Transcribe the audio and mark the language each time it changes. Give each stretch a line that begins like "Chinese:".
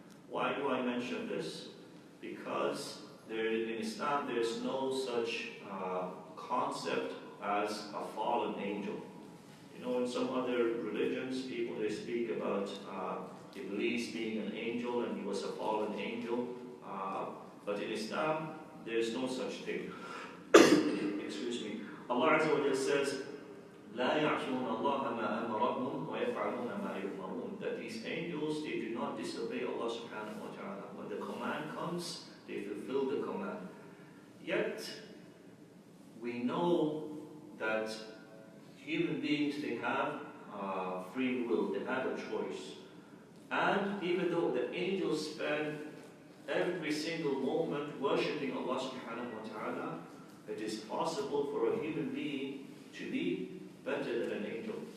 English: Why do I mention this? Because in Islam there is no such concept as a fallen angel. You know, in some other religions, people, they speak about Iblis being an angel and he was a fallen angel. But in Islam, there is no such thing. Excuse me.
Arabic: Allah Azza wa Jalla says, لا يعصون الله ما أمرهم ويفعلون ما يؤمرون.
English: That these angels, they do not disobey Allah subhanahu wa ta'ala. When the command comes, they fulfill the command. Yet, we know that human beings, they have free will, they have a choice. And even though the angels spend every single moment worshipping Allah subhanahu wa ta'ala, it is possible for a human being to be better than an angel.